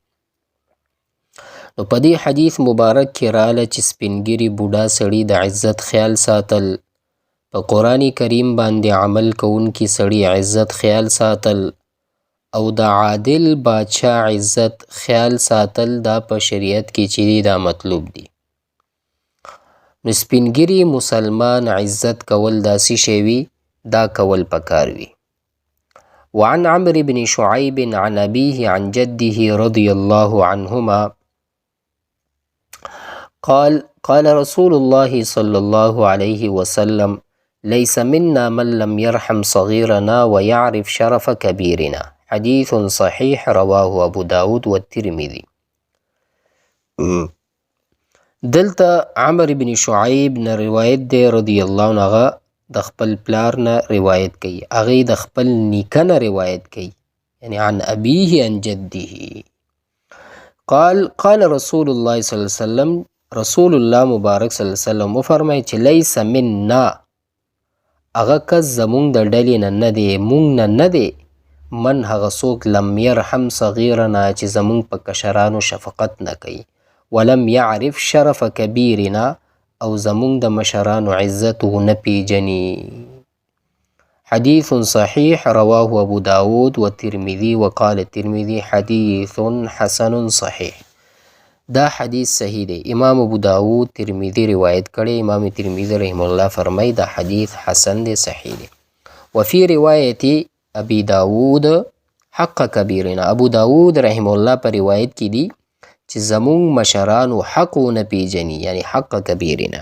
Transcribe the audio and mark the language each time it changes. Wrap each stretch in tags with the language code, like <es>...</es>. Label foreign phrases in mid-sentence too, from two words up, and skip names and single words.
<ps>نو په دې حدیث مبارک کې راله چې سپینګیري بوډا سړي د عزت خیال ساتل، په قرآن کریم باندې عمل کوونکي سړي عزت خیال ساتل، او د عادل بادشاه عزت خیال ساتل، دا په شریعت کې چې دی دا مطلوب دی. نو سپینګیري مسلمان عزت کول داسې شی وي دا کول پکار وي.</ps> <ar>وعن عمرو بن شعيب عن أبيه عن جده رضي الله عنهما قال رسول الله صلى الله عليه وسلم ليس منا من لم يرحم صغيرنا ويعرف شرف كبيرنا. حديث صحيح رواه ابو داود والترمذي.</ar> <ps>دلته عمرو بن شعيب نه روایت دی</ps> <ar>رضی الله عنه،</ar> <ps>د خپل پلار نه روایت کوي، هغه د خپل نیکه نه روایت کوي، یعنی</ps> <ar>عن ابيه عن جده. قال رسول الله صلی الله علیه وسلم،</ar> <ps>رسول الله مبارک</ps> <ar>صلی الله علیه وسلم</ar> <ps>وفرمایي چې</ps> <ar>لیس منا،</ar> <ps>هغه کس زمونږ د ډلې نه نه دی، مونږ نه نه دی، من هغه څوک</ps> <ar>لم يرحم صغیرنا</ar> <ps>چې زمونږ په کشرانو شفقت نه کوي،</ps> <ar>ولم يعرف شرف کبیرنا</ar> <ps>او زمونږ د مشرانو عزت نه پیژني.</ps> <ar>حدیث صحیح رواه ابو داود والترمذي وقال الترمذي حدیث حسن صحیح.</ar> <ps>دا حدیث صحیح دی. امام ابو داود ترمذی روایت کړي. امام ترمذی</ps> <ar>رحمه الله</ar> <ps>فرمای دا حدیث حسن دی، صحیح دی.</ps> <ar>وفي روایت ابي داود حق کبیرنا،</ar> <ps>ابو داود رحمه الله پر روایت کې دی چې زمون مشرانو حق نه پیژني، یعنی</ps> <ar>حق کبیرنا.</ar>